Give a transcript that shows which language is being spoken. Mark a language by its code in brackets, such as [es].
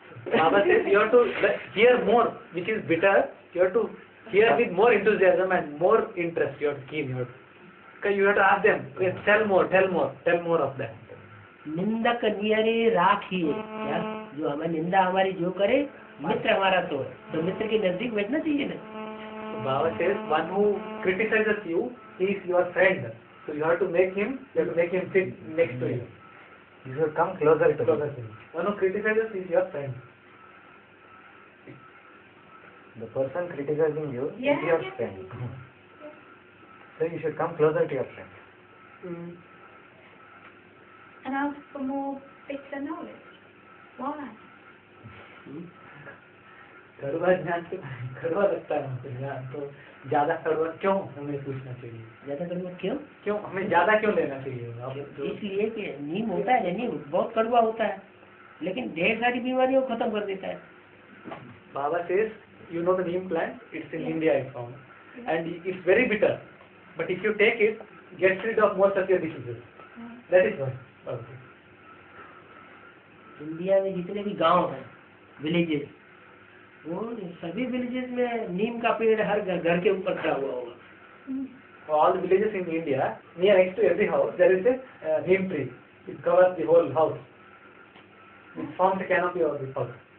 [en] Baba says you have to hear more, which is bitter. You have to hear with more enthusiasm and more interest. You have to keep. You have to ask them, tell more of that. [hi] निंदक नियरे राखिए, जो हमें निंदा हमारी जो करे मित्र हमारा तो मित्र के नजदीक बैठना चाहिए ना. [en] So Baba says one who criticizes you, he is your friend. So you have to make him sit next to you. You should come closer to him. One who criticizes is your friend. The person criticizing you is Yeah, your yeah. friend. So you should come closer to your friend. And ask for more bitter knowledge. Why? [hi] कड़वा ज्ञान से कड़वा लगता है हमको ज्ञान, तो ज्यादा कड़वा क्यों हमें पूछना चाहिए? ज्यादा कड़वा क्यों हमें ज्यादा क्यों लेना चाहिए? इसलिए कि नीम होता है, नीम बहुत कड़वा होता है लेकिन ढेर सारी बीमारियों को खत्म कर देता है. [en] Baba says, you know the neem plant, it's in India it's found, and it's very bitter, but if you take it, gets rid of most of your diseases. That is why. [hi] India में जितने भी गांव हैं, villages, वो सभी villages में नीम का पेड़ हर घर के ऊपर खड़ा हुआ होगा. [en] All the villages in India, next to every house, there is a neem tree. It covers the whole house. It forms a canopy over the house.